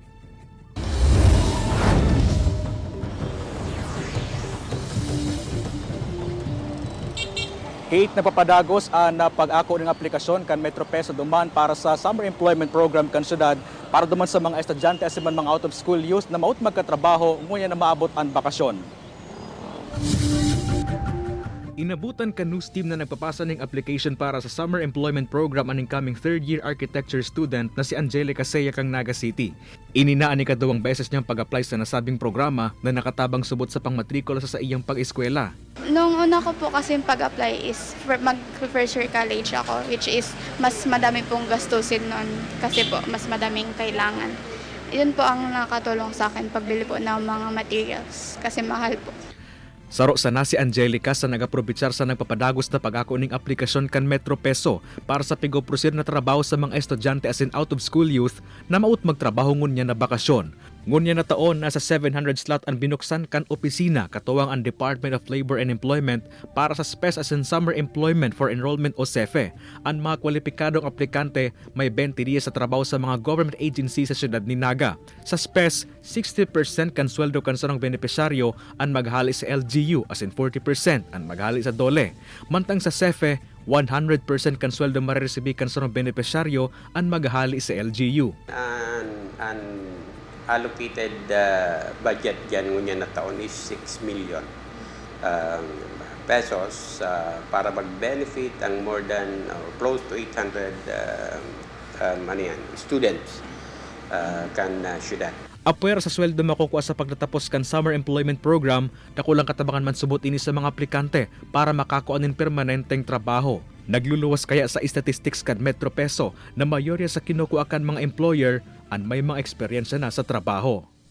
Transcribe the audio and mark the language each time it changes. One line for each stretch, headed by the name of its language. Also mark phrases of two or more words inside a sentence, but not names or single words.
Bikol: Kate, napapadagos na pag-ako ng aplikasyon kan Metro Peso duman para sa Summer Employment Program kan syudad para duman sa mga estudyante as man mga
English: out of school youth
Bikol: na maut magkatrabaho ngunya na maabot ang bakasyon. Inabutan ka news team na nagpapasa ng application para sa Summer Employment Program aning
English: coming third-year architecture student
Bikol: na si Angelica Seya kang Naga City. Ininaan ni kadawang beses niyang pag-apply sa nasabing programa na nakatabang subot sa pangmatrikula sa iyang pag-eskwela.
Filipino: Nung una ko po kasi pag-apply is mag-
English: first year college
Filipino: ako, which is mas madami pong gastusin noon kasi po mas madaming kailangan. Yun po ang nakatulong sa akin pagbili po ng mga materials kasi mahal po.
Bikol: Saro sana si Angelica sa nagaprobitsar sa nagpapadagos na pag-ako ning aplikasyon kan Metro Peso para sa pigoprosir na trabaho sa mga estudyante as in
English: out of school youth
Bikol: na maut magtrabaho ngunya na bakasyon. Ngunya na taon nasa 700 slot ang binuksan kan opisina katuwang ang Department of Labor and Employment para sa SPES as in Summer Employment for Enrollment o SEFE. Ang mga kwalipikadong aplikante may 20 dias sa trabaho sa mga government agency sa siyudad ni Naga. Sa SPES, 60% kan sweldo kan sarong benepisyaryo ang maghali sa LGU as in 40% ang maghali sa DOLE. Mantang sa SEFE, 100% kan sweldo mariresibi kan sarong benepisyaryo ang maghali sa LGU.
English: Allocated budget
Bikol: dyan ngunya na taon is 6 million pesos para mag-benefit ang
English: more than close to 800 students
Bikol: kan syudad. Apwer sa sweldo makukuha sa pagtatapos kan Summer Employment Program, dakulang katabangan man subot ini sa mga aplikante para makakuanin permanenteng trabaho. Nagluluwas kaya sa statistics kan Metro Peso na mayorya sa kinukuha kan mga employer ang may mga eksperyensya na sa trabaho.